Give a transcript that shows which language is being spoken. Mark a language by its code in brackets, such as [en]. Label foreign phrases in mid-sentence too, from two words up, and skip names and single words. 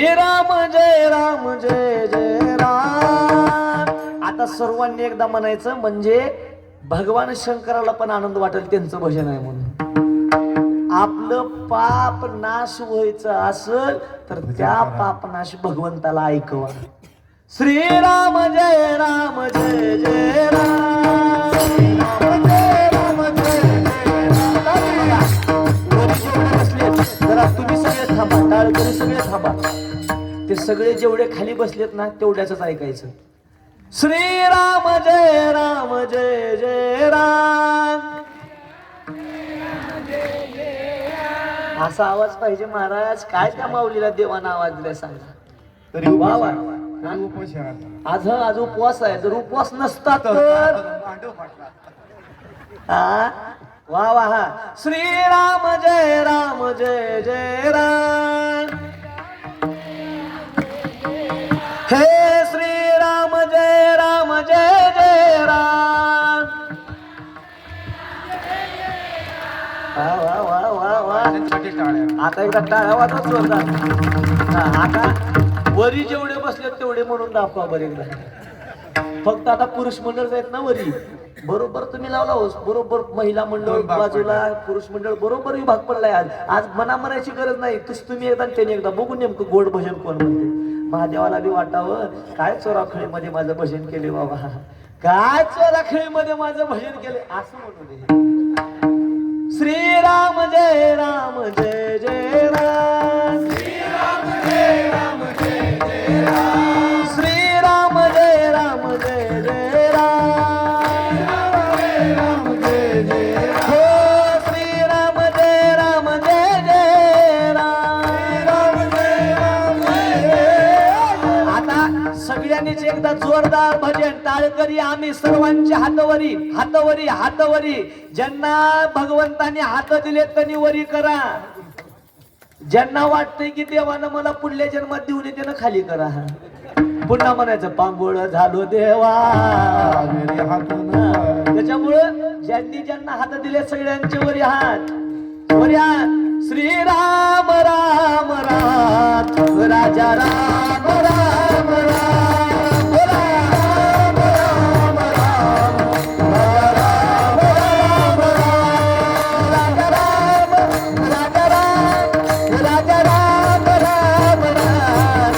[mr] राम जय राम जय जय राम. आता सर्वांनी एकदा म्हणायचं म्हणजे भगवान शंकराला पण आनंद वाटेल त्यांचं भजन आहे म्हणून. आपलं पाप नाश व्हायचं असेल तर त्या पाप नाश भगवंताला ऐकवा. श्रीराम जय राम जय जय राम. श्रीराम जय राम जय जय राम. वरी जेवढे बसलेत जरा तुम्ही सगळे थांबा, टाळकरी सगळे थांबा. ते सगळे जेवढे खाली बसलेत ना तेवढ्याच ऐकायचं. श्रीराम जय राम जय जय राम. असा आवाज पाहिजे महाराज. काय त्या माऊलीला देवाना आवाज दिलाय सांगा तरी वा वा. उपाशी आहात. आज उपवास आहे. जर उपवास नसता तर हा वा वा. हा श्रीराम जय राम जय जय राम. हे श्रीराम जय राम जय जय राम. वा वा वा वा वा. आता एकदा टाळ्या वाजवा जोरदार. आता वरी जेवढे बसले तेवढे म्हणून दाखवा बरं एकदा. फक्त आता पुरुष मंडळ आहेत ना वरी बरोबर तुम्ही लावला होस. बरोबर महिला मंडळ बाजूला, पुरुष मंडळ बरोबर विभाग पडलाय. आज आज मना म्हणायची गरज नाही. तुम्ही एकदा त्याने एकदा बघू नेमकं गोड भजन कोण म्हणते. महादेवाला बी वाटावं काय चोराखळीमध्ये माझं भजन केले बाबा, काय चोराखळीमध्ये माझं भजन केले असं म्हणू दे. श्रीराम जय राम जय जय राम. श्रीराम जय राम जय जय राम. श्रीराम जय राम जय जय राम. राम जय जय राम. हो श्रीराम जय राम जय जय राम. राम जय राम जय जय. आता सगळ्यांनीच एकदा जोरदार भजन टाळकरी आम्ही सर्वांच्या हातवरी हातवरी हातवरी. ज्यांना भगवंताने हात दिले त्यांनी वरी करा. ज्यांना वाटतंय की देवानं मला पुढल्या जन्मात देऊन त्यानं खाली करा. पुन्हा म्हणायचं पांगोळ झालो देवा. त्याच्यामुळं ज्यांना हात दिले सगळ्यांचे वरी हात वरी हात. श्रीराम राम राम राजा राम राम राम. राम राम राम राम राम राम. राजा राम राजा राम राजा राम राम राम.